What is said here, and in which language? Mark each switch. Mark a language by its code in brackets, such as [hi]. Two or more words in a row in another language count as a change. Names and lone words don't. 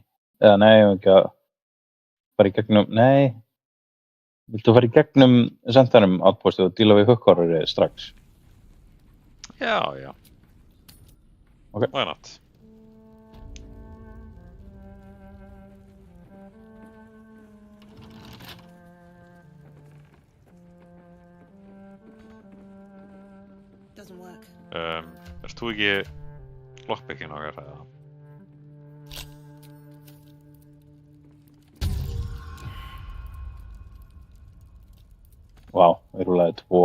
[is] Eða nei, ekki að fara í gegnum, nei. Viltu fara í gegnum sendanum outpostið og díla við Hook-horrorið strax? Já. Ok. [en] Why not? Doesn't work. [is] Ert þú ekki lockpicking okkar eða? Vá, við rúlaði 2.